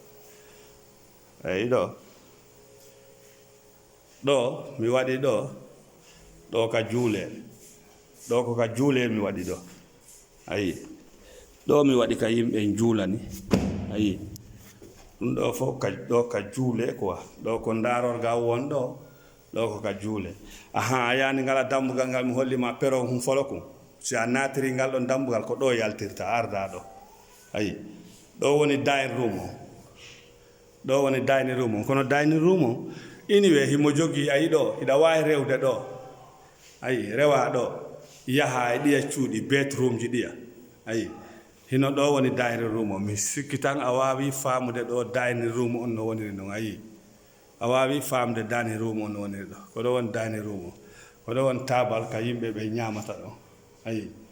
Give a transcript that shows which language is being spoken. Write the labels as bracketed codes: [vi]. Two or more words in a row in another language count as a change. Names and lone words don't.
[ff] mi waɗi ɗo ka juulel ɗo ko ka juulel mi waɗi ɗo ayi ɗo mi waɗi ka yimɓe juulani ayi ɗum ɗo fof ɗo ka juule quoi ɗo ko darorga won ɗo ko ka juule a yani ngala dambugal ngal mi hollima peron hum folokum si a natiri ngal ɗon dambugal ko ɗo yaltirta arda ɗo ayi ɗo woni dining room o kono [en] dining room [ff] o anyway himo jogui ayi ɗo ida wawi rewde ɗo ayi rewa ɗo yaha e ɗiya cuuɗi bedroom ji ɗiya ayi hino ɗo woni [en] dining room [ff] o mi sikki tan a wawi famude ɗo [en] dining room [ff] on no woniri ɗon ayi a wawi famde [en] dining room [ff] on no woniri ɗo ko ɗo woni [en] dining room [ff] o ko ɗo woni tabal ka yimɓe ɓe ñamata ɗo ayi